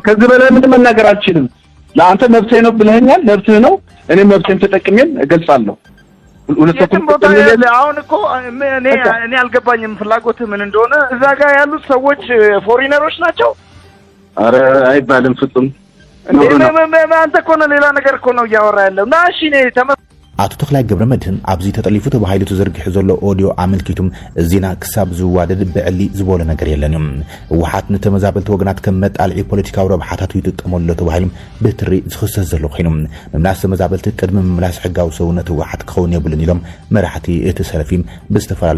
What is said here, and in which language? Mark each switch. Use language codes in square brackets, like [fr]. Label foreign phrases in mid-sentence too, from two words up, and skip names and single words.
[am] ከዚህ በላይ ምንም መናገር አልችልም። ለአንተ መብቴ ነው ብለኸኛል። መብትህ ነው። እኔ መብቴን ተጠቅሜን እገልጻለሁ። አሁን እኮ እኔ አልገባኝም ፍላጎትህ ምን እንደሆነ። እዛ ጋር ያሉት ሰዎች ፎሪነሮች ናቸው? አረ አይባልም ፍጹም። አንተ እኮ ነው ሌላ ነገር እኮ ነው እያወራ ያለው። ና እሺ [ti] አቶ ተክላይ ገብረመድህን ኣብዚ ተጠሊፉ ተባሂሉ ተዘርጊሑ ዘሎ ኦዲዮ ኣመልኪቱም እዚና ክሳብ ዝዋደድ ብዕሊ ዝበሎ ነገር የለንም። ህወሓት ንተመዛበልቲ ወገናት ከም መጣልዒ ፖለቲካዊ ረብሓታት ይጥቀመሉ ተባሂሎም ብትሪ ዝኽሰስ ዘሎ ኮይኑ ምምላስ ተመዛበልቲ ቅድሚ ምምላስ ሕጋዊ ሰውነት ህወሓት ክኸውን የብሉን ኢሎም መራሕቲ እቲ ሰለፊም ብዝተፈላለዩ